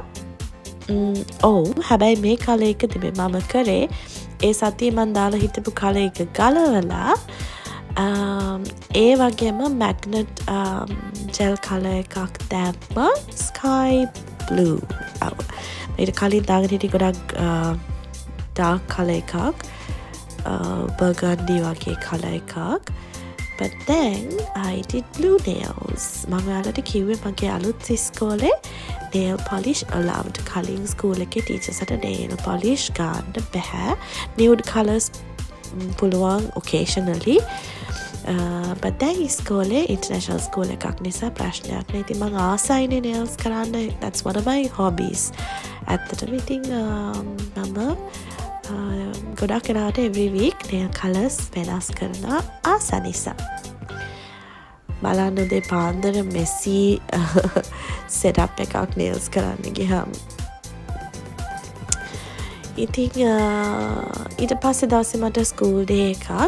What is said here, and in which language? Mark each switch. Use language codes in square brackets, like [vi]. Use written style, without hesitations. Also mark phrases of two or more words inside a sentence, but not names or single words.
[si] ඔව් හැබැයි මේ කලර් එක තිබේ මම කරේ ඒ සතියේ මම දාලා හිටපු කලර් එක ගලවලා ඒ වගේම [en] magnet gel color [si] එකක් දැම්මා [en] sky blue. [si] ඊට කලින් දාගෙන හිටිය ගොඩක් [en] dark color [si] එකක් burgundy වගේ color එකක්. [en] But then I did blue nails. [si] මම ඔයාලට කිව්වේ මගේ අලුත් ඉස්කෝලේ [en] nail polish allowed. [si] කලින් ස්කූල් එකේ ටීචර්ස්ට [en] nail polish [si] ගන්න බෑ. [en] nude colors පුළුවන් occasionally. But then [si] ඉස්කෝලේ [en] international school [si] එකක් නිසා ප්‍රශ්නයක් නෑ. ඉතින් මම ආසයිනේ nails කරන්න. [en] That's one of my hobbies. [si] ඇත්තටම ඉතින් මම ගොඩක් වෙලාවට [en] every week nail colors [si] වෙනස් කරනවා ආස නිසා. බලන්න උදේ පාන්දර මෙසි setup එකක් nails කරන්න ගියාම. ඉතින් ඊට පස්සේ දවසේ මට [en] school day [si] එකක්.